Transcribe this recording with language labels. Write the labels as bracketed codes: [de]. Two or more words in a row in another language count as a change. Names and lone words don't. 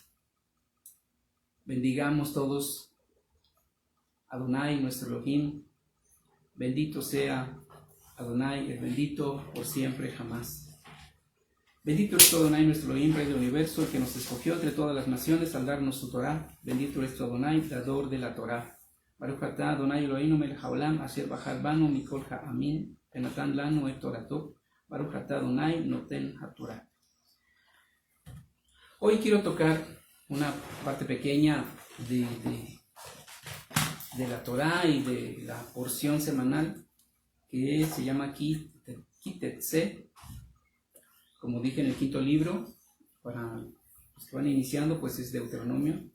[es] Bendigamos todos Adonai, nuestro Elohim. Bendito sea Adonai, el bendito por siempre jamás. Bendito eres tú, Adonai, nuestro Elohim, Rey del universo, el que nos escogió entre todas las naciones al darnos su Torah. Bendito eres tú, Adonai, dador de la Torah. [he] ברוך אתה אדוני אלוהינו מלך העולם אשר בחר בנו מכל העמים ונתן לנו את תורתו. ברוך אתה אדוני נותן התורה. [es] Hoy quiero tocar una parte pequeña de la Torah y de la porción semanal que se llama aquí Tetzé. Como dije en el quinto libro, para los que van iniciando, pues es Deuteronomio.